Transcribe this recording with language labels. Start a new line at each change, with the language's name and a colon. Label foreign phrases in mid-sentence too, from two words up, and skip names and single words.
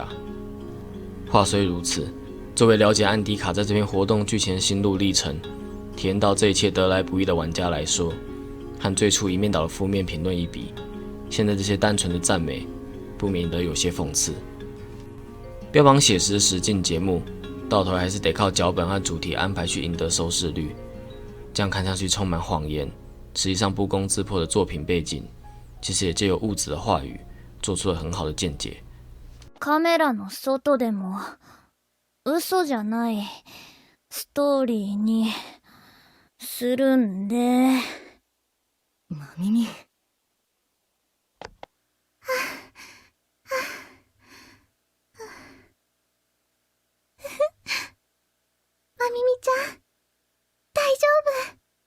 Chinese: 话虽如此，作为了解安迪卡在这篇活动剧情的心路历程，体验到这一切得来不易的玩家来说，和最初一面倒的负面评论一比，现在这些单纯的赞美，不免得有些讽刺。标榜写实的实境节目，到头还是得靠脚本和主题安排去赢得收视率，这样看上去充满谎言，实际上不攻自破的作品背景，其实也借由物质的话语，做出了很好的见解。
Japanese: カメラの外でも嘘じゃないストーリーにするんで。まみみ。まみみちゃん、大丈夫。